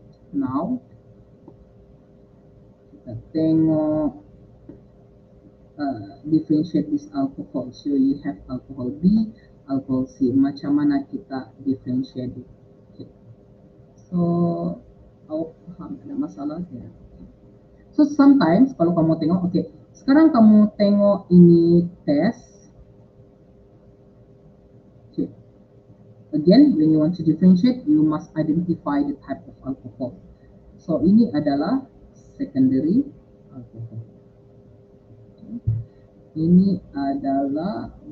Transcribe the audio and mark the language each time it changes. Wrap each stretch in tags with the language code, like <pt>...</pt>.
<en>Now</en> <ms>kita tengok</ms> <en>differentiate this alcohol. So you have alcohol B, alcohol C.</en> <ms>Macam mana kita</ms> <en>differentiate it?</en> <ms>Okay. So awak faham ada masalah ya? So sometimes kalau kamu tengok, okay, sekarang kamu tengok ini test.</ms> <en>Okay. Again, when you want to differentiate, you must identify the type of alcohol.</en> <ms>So ini adalah secondary alcohol. Okay. Ini adalah</ms>